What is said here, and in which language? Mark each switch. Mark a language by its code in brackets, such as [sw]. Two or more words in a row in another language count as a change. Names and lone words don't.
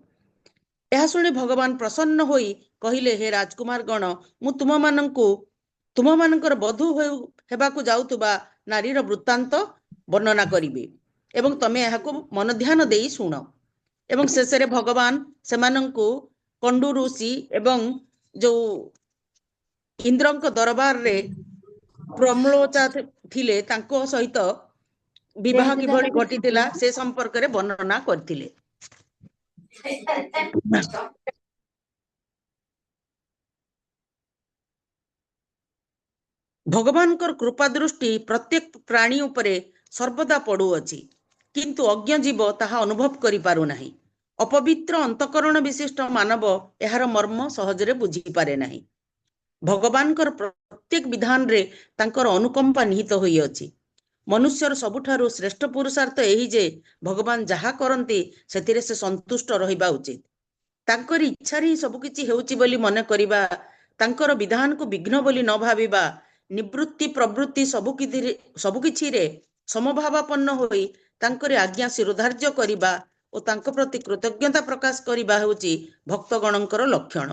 [or] ଏହା ଶୁଣି ଭଗବାନ ପ୍ରସନ୍ନ ହୋଇ କହିଲେ ହେ ରାଜକୁମାର ଗଣ ମୁ ତୁମ ମାନଙ୍କର ବଧୂ ହେବାକୁ ଯାଉଥିବା ନାରୀର ବୃତ୍ତାନ୍ତ ବର୍ଣ୍ଣନା କରିବି ଏବଂ ତୁମେ ଏହାକୁ ମନ ଧ୍ୟାନ ଦେଇ ଶୁଣ ଏବଂ ଶେଷେ ଭଗବାନ ସେମାନଙ୍କୁ କଣ୍ଡୁ ଋଷି ଏବଂ ଯେ ଇନ୍ଦ୍ରଙ୍କ ଦରବାର ରେ ପ୍ରମ୍ଲୋଚା ଥିଲେ ତାଙ୍କ ସହିତ ବିବାହ କିଭଳି ଘଟିଥିଲା ସେ ସମ୍ପର୍କ ରେ ବର୍ଣ୍ଣନା କରିଥିଲେ। ଭଗବାନ କୃପା ଦୃଷ୍ଟି ପ୍ରତ୍ୟେକ ପ୍ରାଣୀ ଉପରେ ସର୍ବଦା ପଡ଼ୁଅଛି କିନ୍ତୁ ଅଜ୍ଞ ଜୀବ ତାହା ଅନୁଭବ କରି ପାରୁ ନାହିଁ ଅପବିତ୍ର ଅନ୍ତଃକରଣ ବିଶିଷ୍ଟ ମାନବ ଏହାର ମର୍ମ ସହଜରେ ବୁଝି ପାରେ ନାହିଁ ଭଗବାନ ପ୍ରତ୍ୟେକ ବିଧାନ ରେ ତାଙ୍କର ଅନୁକମ୍ପା ନିହିତ ହୋଇ ଅଛି ମନୁଷ୍ୟର ସବୁଠାରୁ ଶ୍ରେଷ୍ଠ ପୁରୁଷାର୍ଥ ଏହି ଯେ ଭଗବାନ ଯାହା କରନ୍ତି ସେଥିରେ ସେ ସନ୍ତୁଷ୍ଟ ରହିବା ଉଚିତ ତାଙ୍କର ଇଚ୍ଛା ରେ ସବୁ କିଛି ହେଉଛି ବୋଲି ମନ କରିବା ତାଙ୍କର ବିଧାନ କୁ ବିଘ୍ନ ବୋଲି ନ ଭାବିବା ନିବୃତ୍ତି ପ୍ରବୃତ୍ତି ସବୁ କିଛି ରେ ସମଭାବାପନ୍ନ ହୋଇ ତାଙ୍କର ଆଜ୍ଞା ଶିରୋଧାର୍ଯ୍ୟ କରିବା ଆଉ ତାଙ୍କ ପ୍ରତି କୃତଜ୍ଞତା ପ୍ରକାଶ କରିବା ହେଉଛି ଭକ୍ତଗଣଙ୍କର ଲକ୍ଷଣ।